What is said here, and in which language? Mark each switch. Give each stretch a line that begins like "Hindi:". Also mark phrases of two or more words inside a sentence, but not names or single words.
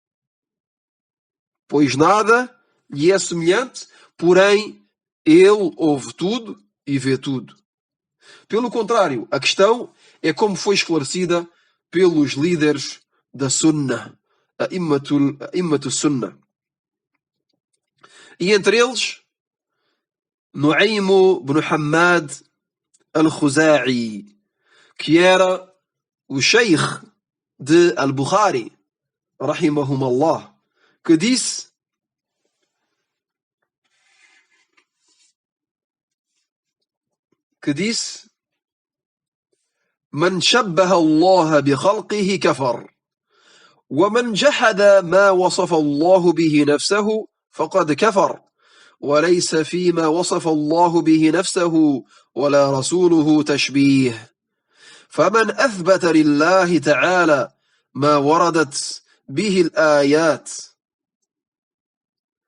Portuguese: Pois nada lhe é semelhante, porém ele ouve tudo e vê tudo. Pelo contrário, a questão é como foi esclarecida pelos líderes da Sunnah, a
Arabic: أئمة السنة.
Portuguese: E entre eles, Nu'aym ibn Hammad al-Khuza'i, que era o Sheikh de Al-Bukhari, rahimahumullah, que disse:
Arabic: من شبه الله بخلقه كفر ومن جحد ما وصف الله به نفسه فقد كفر وليس فيما وصف الله به نفسه ولا رسوله تشبيه فمن أثبت لله تعالى ما وردت به الآيات